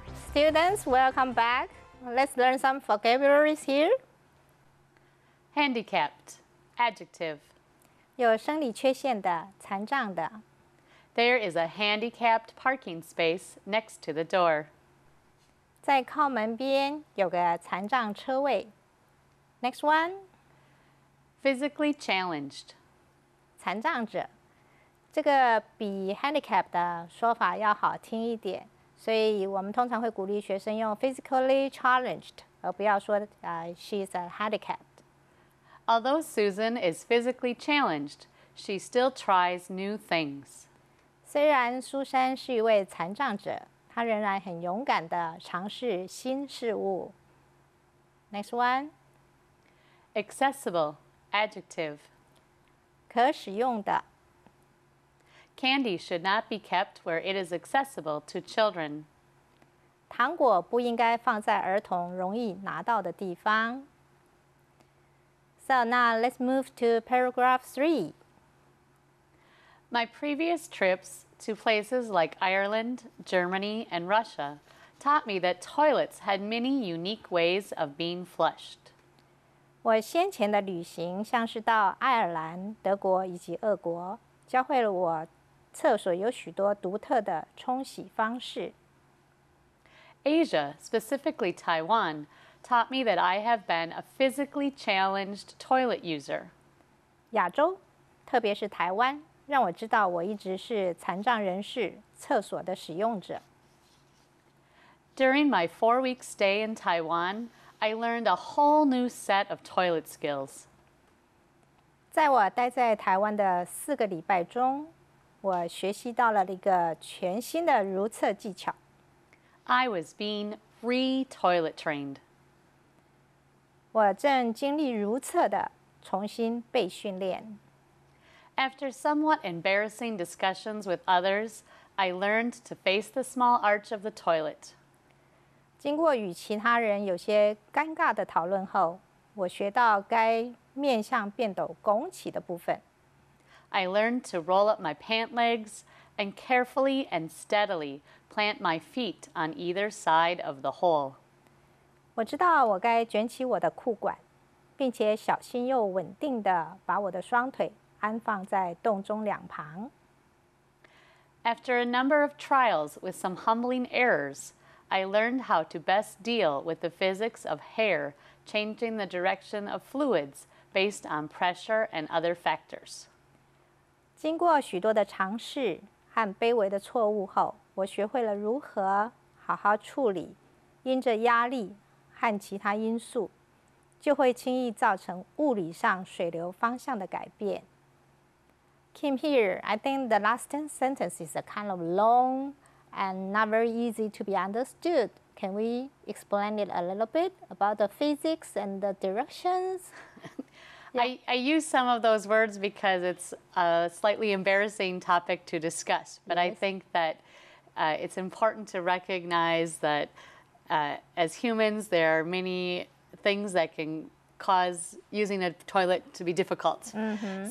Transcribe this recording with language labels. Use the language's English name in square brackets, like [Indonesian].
[English] Students, welcome back. Let's learn some vocabularies here. Handicapped. Adjective. [Chinese] 有生理缺陷的、残障的。 [English] There is a handicapped parking space next to the door. [Chinese] 在靠门边有个残障车位。 [English] Next one. Physically challenged. [Chinese] 残障者，这个比 handicap 的说法要好听一点，所以我们通常会鼓励学生用 physically challenged，而不要说 [English] she's a handicapped。 Although Susan is physically challenged, she still tries new things. [Chinese] 虽然苏珊是一位残障者，她仍然很勇敢地尝试新事物。 [English] Next one. Accessible. Adjective. [Chinese] 可使用的。 [English] Candy should not be kept where it is accessible to children. [Chinese] 糖果不应该放在儿童容易拿到的地方。 [English] So now let's move to paragraph 3. My previous trips to places like Ireland, Germany, and Russia taught me that toilets had many unique ways of being flushed. [Chinese] 我先前的旅行像是到爱尔兰、德国以及俄国，教会了我厕所有许多独特的冲洗方式。 [English] Asia, specifically Taiwan, taught me that I have been a physically challenged toilet user. [Chinese] 亚洲，特别是台湾，让我知道我一直是残障人士厕所的使用者。 [English] During my 4-week stay in Taiwan, I learned a whole new set of toilet skills. [Chinese] 在我待在台湾的4个礼拜中，我学习到了一个全新的如厕技巧。 [English] I was being re-toilet trained. [Chinese] 我正经历如厕的重新被训练。 [English] After somewhat embarrassing discussions with others, I learned to face the small arch of the toilet. [Chinese] 经过与其他人有些尴尬的讨论后，我学到该面向便斗拱起的部分。 [English] I learned to roll up my pant legs and carefully and steadily plant my feet on either side of the hole. [Chinese] 我知道我该卷起我的裤管，并且小心又稳定地把我的双腿安放在洞中两旁。 [English] After a number of trials with some humbling errors, I learned how to best deal with the physics of hair changing the direction of fluids based on pressure and other factors. [Chinese] 经过许多的尝试和卑微的错误后，我学会了如何好好处理因着压力和其他因素，就会轻易造成物理上水流方向的改变。 [English] Kim, here, I think the last sentence is a kind of long and not very easy to be understood. Can we explain it a little bit about the physics and the directions? Yeah. I use some of those words because it's a slightly embarrassing topic to discuss, but yes. I think that it's important to recognize that as humans, there are many things that can cause using a toilet to be difficult. Mm-hmm.